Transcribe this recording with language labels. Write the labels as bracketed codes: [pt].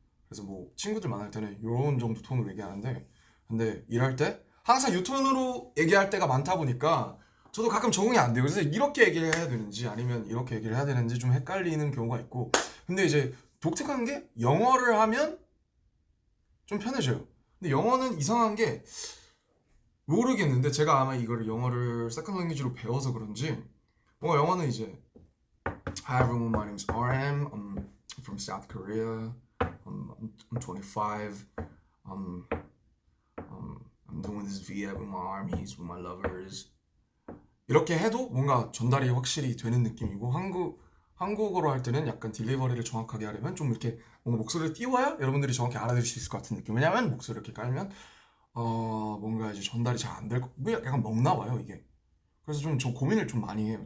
[ko] 그래서 뭐 친구들 만날 때는 이런 정도 톤으로 얘기하는데 근데 일할 때 항상 이 톤으로 얘기할 때가 많다 보니까 저도 가끔 적응이 안 돼요. 그래서 이렇게 얘기를 해야 되는지 아니면 이렇게 얘기를 해야 되는지 좀 헷갈리는 경우가 있고 근데 이제 독특한 게 영어를 하면 좀 편해져요. 근데 영어는 이상한 게 모르겠는데 제가 아마 이거를 영어를 세컨 랭귀지로 배워서 그런지 뭔가 영어는 이제 Hi everyone, my name is RM. [en] I'm from South Korea. I'm 25. Um, I'm doing this via with my armies, with my lovers. [ko] 이렇게 해도 뭔가 전달이 확실히 되는 느낌이고 한국어로 할 때는 약간 딜리버리를 정확하게 하려면 좀 이렇게 뭔가 목소리를 띄워야 여러분들이 정확히 알아들을 수 있을 것 같은 느낌. 왜냐면 목소리 이렇게 깔면 뭔가 이제 전달이 잘 안 될 거. 약간 먹나 봐요 이게. 그래서 좀 저 고민을 좀 많이 해요.